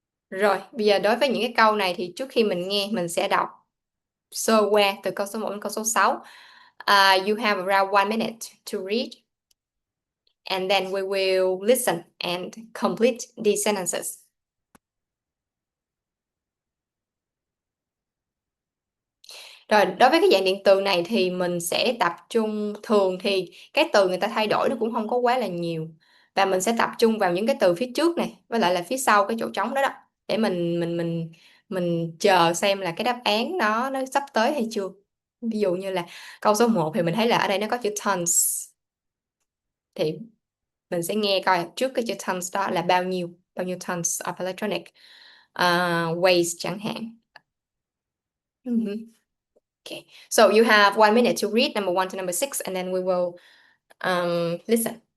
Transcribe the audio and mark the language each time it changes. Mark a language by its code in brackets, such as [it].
[vi] Rồi, bây giờ đối với những cái câu này thì trước khi mình nghe, mình sẽ đọc sơ qua từ câu số 1 đến câu số 6. [en] You have around 1 minute to read. And then we will listen and complete these sentences. [vi] Rồi, đối với cái dạng điện từ này thì mình sẽ tập trung, thường thì cái từ người ta thay đổi nó cũng không có quá là nhiều. Và mình sẽ tập trung vào những cái từ phía trước này, với lại là phía sau cái chỗ trống đó để mình chờ xem là cái đáp án đó nó sắp tới hay chưa. Ví dụ như là câu số 1 thì mình thấy là ở đây nó có chữ tons. Thì mình sẽ nghe coi trước cái chữ tons đó là bao nhiêu [en] tons of electronic waste [vi] chẳng hạn. [en] Okay, so you have 1 minute to read number 1 to number 6, and then we will listen.